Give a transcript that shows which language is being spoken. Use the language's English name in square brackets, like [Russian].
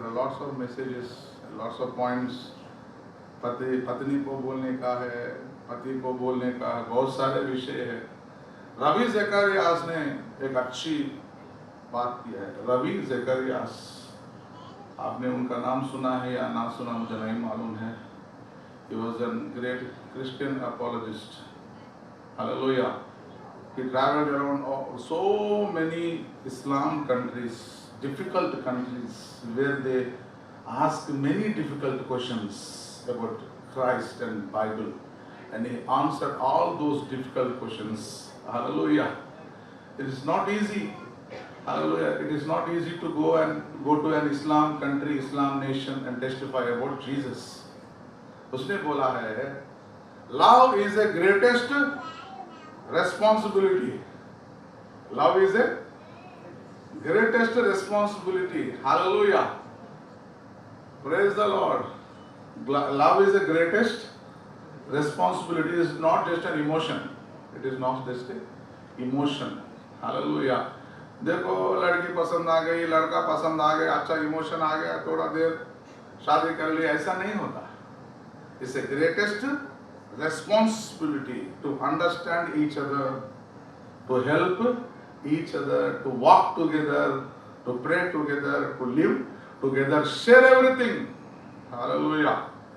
[English] There are lots of messages, lots of points. [Hindi] पत्नी को बोलने का है, पति को बोलने का है, बहुत सारे विषय है। रवि ज़करियास ने एक अच्छी बात की है। रवि ज़करियास, आपने उनका नाम सुना है या ना सुना मुझे नहीं मालूम है। [English] He was a great Christian apologist. Hallelujah. He traveled around so many Islam countries, difficult countries, where they ask many difficult questions about Christ and Bible, and he answered all those difficult questions. Hallelujah. It is not easy. Hallelujah. It is not easy to go to an Islam country, Islam nation and testify about Jesus. [Hindi] उसने बोला है, [English] love is the greatest responsibility. Love is the greatest responsibility. Hallelujah. Praise the Lord. Love is the greatest responsibility. It is not just an emotion. It is not just an emotion. Hallelujah. [Hindi] देखो, लड़की पसंद आ गई, लड़का पसंद आ गया, अच्छा emotion आ गया, थोड़ा देर शादी कर ली, ऐसा नहीं होता। [English] It's the greatest responsibility to understand each other, to help each other, to walk together, to pray together, to live together, share everything. Hallelujah.